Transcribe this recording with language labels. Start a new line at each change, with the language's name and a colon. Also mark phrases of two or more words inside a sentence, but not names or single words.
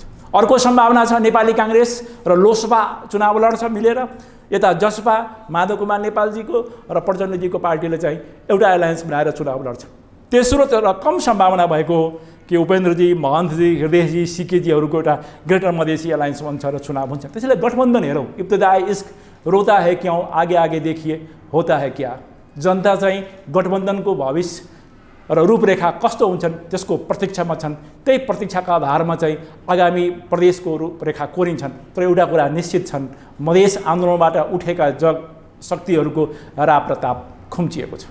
Nepali: अर्को सम्भावना छ नेपाली काङ्ग्रेस र लोसपा चुनाव लड्छ मिलेर, यता जसपा माधव कुमार नेपालजीको र प्रचण्डजीको पार्टीले चाहिँ एउटा एलायन्स बनाएर चुनाव लड्छ। तेस्रो र कम सम्भावना भएको कि उपेन्द्रजी, महन्तजी, हृदयजी, सिकेजीहरूको एउटा ग्रेटर मधेसी एलायन्स बन्छ र चुनाव हुन्छ। त्यसैले गठबन्धन हेरौँ,
Urdu: ابتدائے عشق روتا ہے کیوں، آگے آگے دیکھیے ہوتا ہے کیا.
Nepali: जनता चाहिँ गठबन्धनको भविष्य र रूपरेखा कस्तो हुन्छन् त्यसको प्रतीक्षामा छन्। त्यही प्रतीक्षाका आधारमा चाहिँ आगामी प्रदेशको रूपरेखा कोरिन्छन्। तर एउटा कुरा निश्चित छन्, मधेस आन्दोलनबाट उठेका शक्तिहरूको राप प्रताप खुम्चिएको छ।